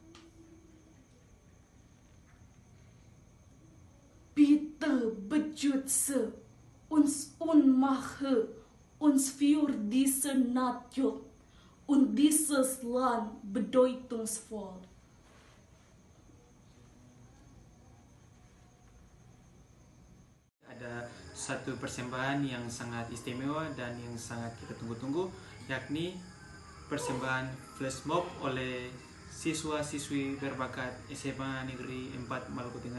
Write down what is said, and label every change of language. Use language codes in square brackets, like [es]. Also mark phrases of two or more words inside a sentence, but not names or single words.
[de] Bitte beschütze uns und mache uns für diese Nation und dieses Land bedeutungsvoll. [id] Ada satu persembahan yang sangat istimewa dan yang sangat kita tunggu-tunggu, yakni persembahan [en] flash mob [id] oleh siswa-siswi berbakat SMA Negeri 4 Maluku Tengah.